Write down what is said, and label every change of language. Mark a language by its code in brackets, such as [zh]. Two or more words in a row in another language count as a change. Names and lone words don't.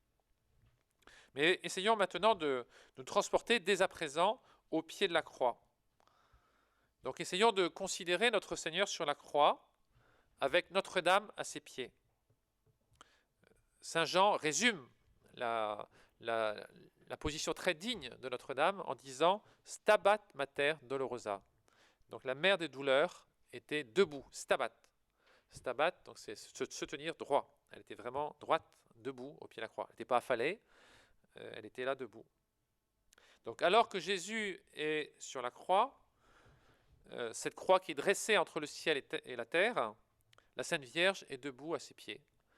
[fr] Mais essayons maintenant de nous transporter dès à présent au pied de la croix. Donc essayons de considérer notre Seigneur sur la croix avec Notre-Dame à ses pieds. Saint Jean résume la position très digne de Notre-Dame en disant « [la] Stabat mater dolorosa ». [fr] Donc la mère des douleurs était debout, stabat. Stabat, donc c'est se tenir droit. Elle était vraiment droite, debout, au pied de la croix. Elle n'était pas affalée. Elle était là debout. Donc alors que Jésus est sur la croix, cette croix qui est dressée entre le ciel et la terre, la Sainte Vierge est debout à ses pieds.